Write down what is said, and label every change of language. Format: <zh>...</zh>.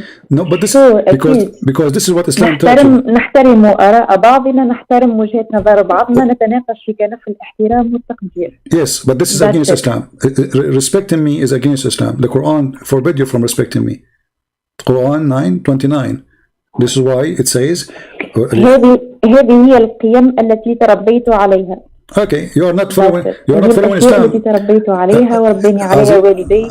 <en>No, but this because this is what Islam tells you.</en> <ar>نحترم آراء بعضنا، نحترم وجهات نظر بعضنا، نتناقش في كنف الاحترام والتقدير.</ar> <en>Yes, but this is against Islam. Respecting me is against Islam. The Quran forbid you from respecting me. Quran 9:29. This is why it says</en> <ar>هذه هي القيم التي تربيت عليها.</ar> <en>Okay, you are not following Islam.</en> <ar>التي تربيت عليها وربني عليها والدي.</ar>